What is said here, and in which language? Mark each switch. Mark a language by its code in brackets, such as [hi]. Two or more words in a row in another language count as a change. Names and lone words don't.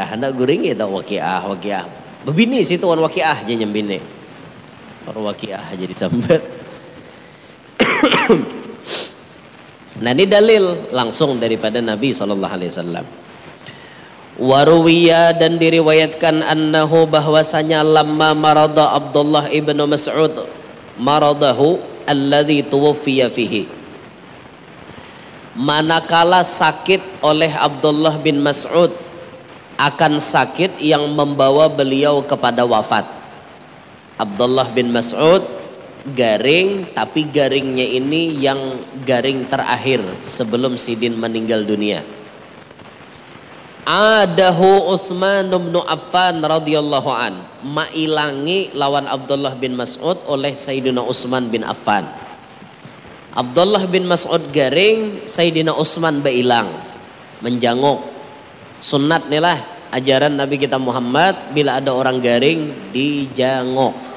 [bjn] Hendak guring itu Waqiah. Begini situ Waqiah aja nyembine. Waqiah jadi sambat. Nah ini dalil langsung daripada Nabi SAW. [ar] وروي, [bjn] dan diriwayatkan [ar] أنه bahwasanya لما مرض عبد الله ابن مسعود مرضه الذي توفي فيه, [bjn] manakala sakit oleh Abdullah bin Mas'ud, akan sakit yang membawa beliau kepada wafat. Abdullah bin Mas'ud garing, tapi garingnya ini yang garing terakhir sebelum Sidin meninggal dunia. [ar] عاده عثمان بن عفان رضي الله عن, [bjn] mailangi lawan Abdullah bin Mas'ud oleh Sayyidina Utsman bin Affan. Abdullah bin Mas'ud garing, Sayyidina Utsman beilang, menjanguk. Sunnat nih lah ajaran Nabi kita Muhammad, bila ada orang garing dijanguk.